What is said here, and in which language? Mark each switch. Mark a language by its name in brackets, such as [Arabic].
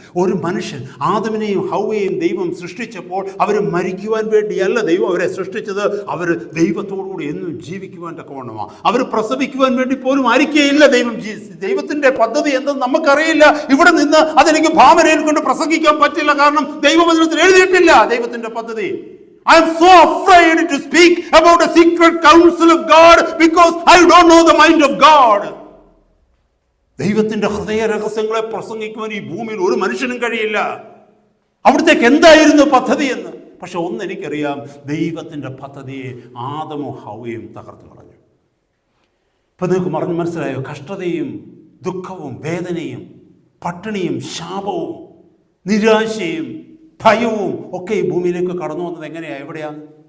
[Malayalam] ഒരു മനുഷ്യൻ, ആദമിനെയും ഹവ്വയെയും ദൈവം സൃഷ്ടിച്ചപ്പോൾ അവർ മരിക്കുവാൻ വേണ്ടിയല്ല ദൈവം അവരെ സൃഷ്ടിച്ചത്. അവർ ദൈവത്തോടുകൂടി എന്നും ജീവിക്കുവാൻ തക്കവണ്ണമാണ്. അവർ പ്രസവിക്കുവാൻ വേണ്ടി പോലും ആയിരിക്കുകയില്ല. ദൈവത്തിൻ്റെ പദ്ധതി എന്തെന്ന് നമുക്കറിയില്ല. ഇവിടെ നിന്ന് അതെനിക്ക് ഭാവനയിൽ കൊണ്ട് പ്രസംഗിക്കാൻ പറ്റില്ല. കാരണം ദൈവവചനത്തിൽ എഴുതിയിട്ടില്ല ദൈവത്തിൻ്റെ പദ്ധതി. [English] I am so afraid to speak about the secret counsel of God because I don't know the mind of God. [Malayalam] ദൈവത്തിൻ്റെ ഹൃദയ രഹസ്യങ്ങളെ പ്രസംഗിക്കുവാൻ ഈ ഭൂമിയിൽ ഒരു മനുഷ്യനും കഴിയില്ല. അവിടത്തേക്ക് എന്തായിരുന്നു പദ്ധതി എന്ന്. പക്ഷെ ഒന്നെനിക്കറിയാം, ദൈവത്തിൻ്റെ പദ്ധതിയെ ആദമും ഹവ്വയും തകർത്ത് കളഞ്ഞു. ഇപ്പം നിങ്ങൾക്ക് മനസ്സിലായോ? കഷ്ടതയും ദുഃഖവും വേദനയും പട്ടിണിയും ശാപവും നിരാശയും ഭയവും ഒക്കെ ഈ ഭൂമിയിലേക്ക് കടന്നു വന്നത് എങ്ങനെയാണ്? എവിടെയാണ്?